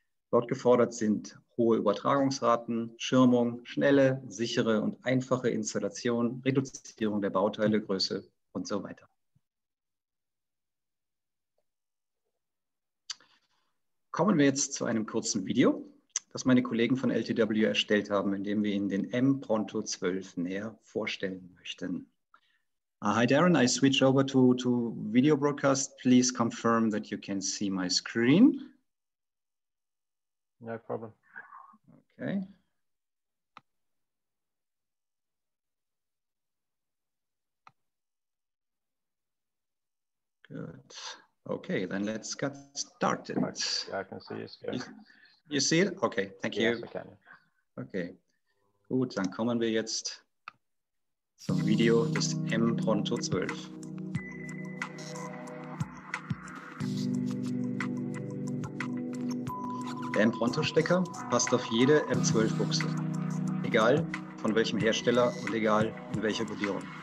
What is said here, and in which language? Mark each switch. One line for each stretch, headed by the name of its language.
German: Dort gefordert sind hohe Übertragungsraten, Schirmung, schnelle, sichere und einfache Installation, Reduzierung der Bauteilegröße und so weiter. Kommen wir jetzt zu einem kurzen Video, das meine Kollegen von LTW erstellt haben, in dem wir Ihnen den MPRONTO-12 näher vorstellen möchten.
English: Hi Darren, I switch over to video broadcast. Please confirm that you can see my screen. No problem. Okay. Good. Okay, then let's get started. Yeah, I can see your screen. You see it? Okay, thank you. Yes, I can.
German: Okay, gut, dann kommen wir jetzt zum Video des MPRONTO-12. Der Empronto-Stecker passt auf jede M12-Buchse, egal von welchem Hersteller und egal in welcher Kodierung.